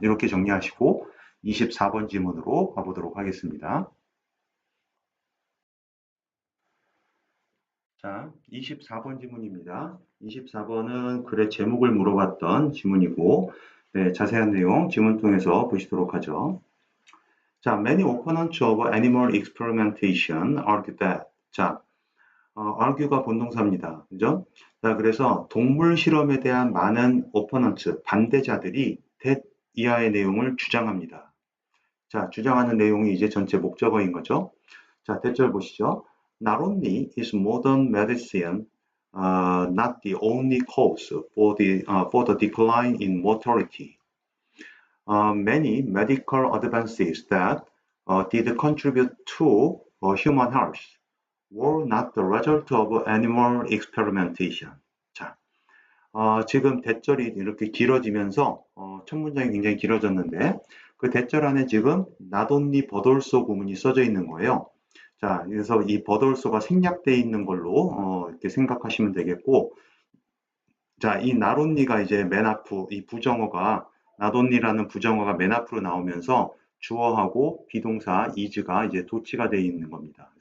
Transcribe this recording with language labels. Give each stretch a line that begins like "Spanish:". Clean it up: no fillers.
Korean: 이렇게 정리하시고 24번 지문으로 가보도록 하겠습니다. 자, 24번 지문입니다. 24번은 글의 제목을 물어봤던 지문이고, 네, 자세한 내용 지문 통해서 보시도록 하죠.
English: 자, many opponents of animal experimentation argue that.
Korean: 자, argue가 본동사입니다. 그죠? 자, 그래서 동물 실험에 대한 많은 opponents, 반대자들이 that 이하의 내용을 주장합니다. 자, 주장하는 내용이 이제 전체 목적어인 거죠. 자, 대절 보시죠.
English: Not only is modern medicine not the only cause for the decline in mortality, many medical advances that did contribute to human health were not the result of animal experimentation.
Korean: 자, 지금 대절이 이렇게 길어지면서 첫 문장이 굉장히 길어졌는데 그 대절 안에 지금 not only but also 구문이 써져 있는 거예요. 자, 그래서 이 but also가 생략되어 있는 걸로 이렇게 생각하시면 되겠고, 자, 이 not only가 이제 맨 앞으로 이 부정어가 not only라는 부정어가 맨 앞으로 나오면서 주어하고 비동사 is가 이제 도치가 되어 있는 겁니다.